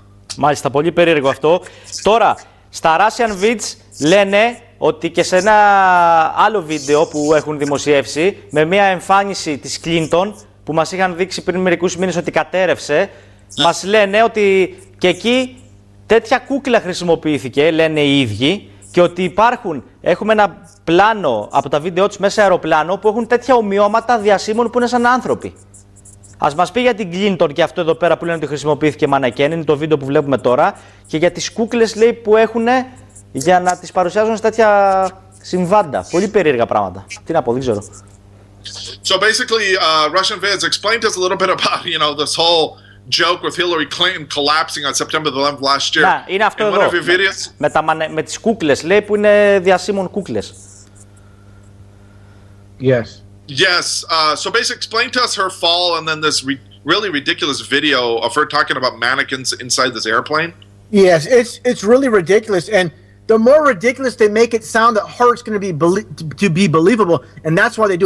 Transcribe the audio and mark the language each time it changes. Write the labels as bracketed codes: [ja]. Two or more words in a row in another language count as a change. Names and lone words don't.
[el] Μάλιστα, πολύ περίεργο αυτό. Τώρα, στα Russian Vids λένε ότι και σε ένα άλλο βίντεο που έχουν δημοσιεύσει, με μια εμφάνιση της Clinton που μας είχαν δείξει πριν μερικούς μήνες ότι κατέρευσε, μας λένε ότι και εκεί τέτοια κούκλα χρησιμοποιήθηκε, λένε οι ίδιοι, και ότι έχουμε ένα πλάνο από τα βίντεο τους μέσα αεροπλάνο που έχουν τέτοια ομοιώματα διασύμων που είναι σαν άνθρωποι. Ας μας πει για την Clinton και αυτό εδώ πέρα που λένε ότι χρησιμοποιήθηκε μανακέν, είναι το βίντεο που βλέπουμε τώρα, και για τις κούκλες, λέει, που έχουν για να τις παρουσιάζουν σε τέτοια συμβάντα. Πολύ περίεργα πράγματα. Τι να πω, δεν ξέρω. [en] So basically, Russian Vids, explain to us a little bit about, you know, this whole joke with Hillary Clinton collapsing on September the 11th last year. [el] Να, είναι αυτό εδώ. Με τις κούκλες, λέει, που είναι διασύμων κούκλες. [en] Yes. Yes. So basically, explain to us her fall and then this really ridiculous video of her talking about mannequins inside this airplane. Yes, it's really ridiculous, and the more ridiculous they make it sound, the harder it's going to be believable, and that's why they do it.